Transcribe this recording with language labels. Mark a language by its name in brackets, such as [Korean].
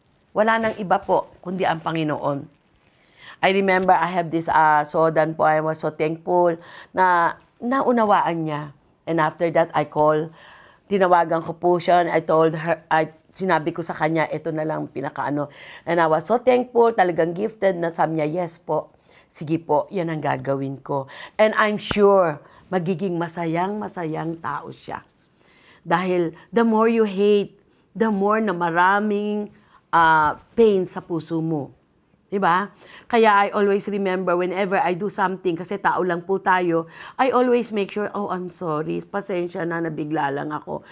[Filipino] Wala nang iba po, kundi ang Panginoon. [English] I remember I have this Sodan po, I was so thankful [Filipino] na naunawaan niya. [English] And after that, [Filipino] tinawagan ko po siya, [English] I told her, [Filipino] sinabi ko sa kanya, ito na lang pinakaano. [English] And I was so thankful, [Filipino] talagang gifted na sabi niya, [English] yes po. [Filipino] Sige po, yan ang gagawin ko. [English] And I'm sure, [Filipino] magiging masayang tao siya. Dahil [English] the more you hate, the more [Filipino] na maraming pain sa puso mo. Diba? [English] Kaya I always remember whenever I do something, [Filipino] kasi tao lang po tayo, [English] I always make sure, oh, I'm sorry, [Filipino] pasensya na, nabigla lang ako.